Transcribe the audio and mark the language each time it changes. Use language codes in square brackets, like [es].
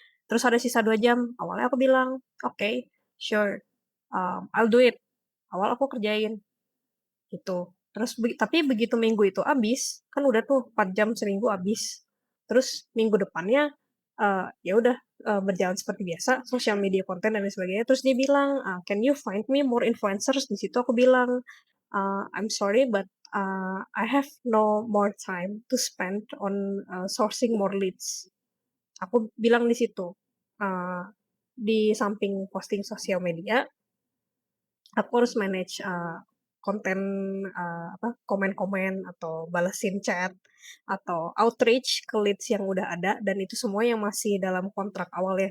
[id] Terus ada sisa 2 jam, awalnya aku bilang, "Oke, [en] sure, I'll do it." [id] Awal aku kerjain, gitu. Terus tapi begitu minggu itu habis, kan udah tuh 4 jam seminggu habis. Terus minggu depannya, ya udah, berjalan seperti biasa, sosial media konten dan lain sebagainya. Terus dia bilang, [en] "Can you find me more influencers?" [id] Di situ aku bilang, [en] "I'm sorry but, I have no more time to spend on, sourcing more leads." [id] Aku bilang di situ, eee, di samping posting sosial media, aku harus manage, konten, komen-komen atau balesin chat, atau outreach ke leads yang udah ada dan itu semua yang masih dalam kontrak awal ya.